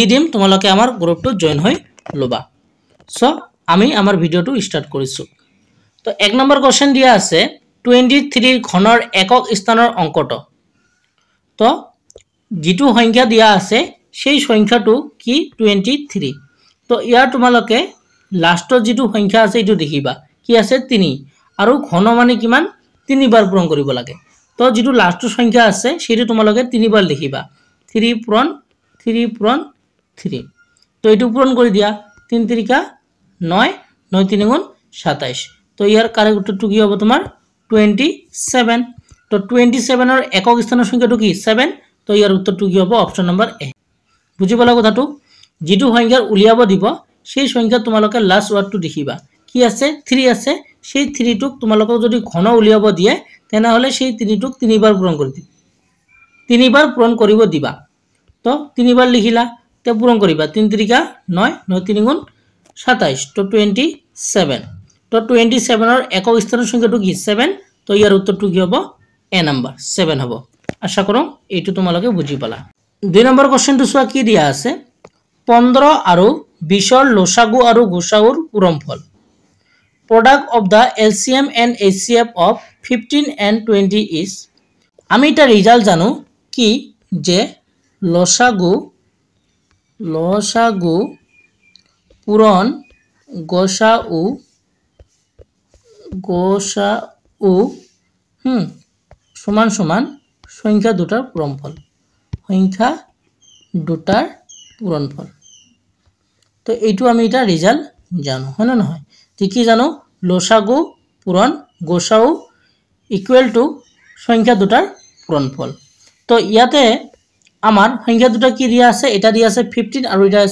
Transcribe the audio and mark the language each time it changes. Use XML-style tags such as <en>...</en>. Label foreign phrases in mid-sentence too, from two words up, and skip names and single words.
<as>দিম তোমালোকে আমাৰ গ্ৰুপটো জয়েন হৈ লবা সো আমি আমাৰ ভিডিওটো স্টাर्ट কৰিছো তো এক নম্বৰ কোশ্চেন দিয়া আছে 23 ঘনৰ একক স্থানৰ অংকটো তো যেটো সংখ্যা দিয়া আছে সেই সংখ্যাটো কি 23 তো ইয়াৰ তোমালোকে লাষ্টৰ যেটো সংখ্যা আছে এটো দেখিবা কি আছে 3 আৰু ঘন মানে কিমান 3 বাৰ পূৰণ কৰিব লাগে তো যেটো লাষ্টৰ সংখ্যা আছে সেইটো তোমালোকে 3 বাৰ লিখিবা 3 পূৰণ 3 তো এটো পূৰণ কৰি দিয়া 3 3 9 9 3 গুণ 27 তো ইয়াৰ কারেক্ট উত্তৰটো কি হ'ব তোমাৰ 27 तो 27 और एকক स्थाনৰ সংখ্যাটো কি 7 তো ইয়াৰ উত্তৰটো কি হ'ব</as> <en>option number</en> <as>এ বুজি পালা কথাটো যেটো সংখ্যাৰ উলিয়াব দিব সেই সংখ্যা তোমালোকে</as> <en>last word-টো</en> <as>দেখিবা কি আছে 3 আছে সেই 3 টুক তোমালোকক যদি ঘন উলিয়াব দিয়ে তেনা হলে সেই 3 টুক 3 বাৰ পূৰণ কৰি দিবা 3 বাৰ পূৰণ কৰিব দিবা তো 3 বাৰ লিখিলা তে পূৰণ কৰিবা 3 3 9 9 3 গুণ 27 তো 27 তো 27 और একক স্থানৰ সংখ্যাটো কি 7 তো ইয়াৰ উত্তৰটো কি হ'ব</as> <en>A number</en> <as>7 হবো আশা করো এইটো তোমালোকে বুজি পালা দুই নম্বৰ কোশ্চেনটো সোয়া কি দিয়া আছে 15 আৰু 20 ৰ লসাগু আৰু গুসাউৰ পূৰণফল</as> <en>product of the LCM and HCF of 15 and 20 is</en> <as>আমি এটা ৰিজাল্ট জানো কি যে লসাগু পূৰণ গোসাউ সমান সমান সংখ্যা দুটাৰ পূৰণফল তো এইটো আমি এটা ৰিজাল্ট জানো হয় না নহয় ঠিক কি জানো লসাগু পূৰণ গোসাউ</as> <en>equal to</en> <as>সংখ্যা দুটাৰ পূৰণফল তো ইয়াতে আমাৰ সংখ্যা দুটা কি দিয়া আছে এটা দিয়া আছে 15 আৰু এটা</as>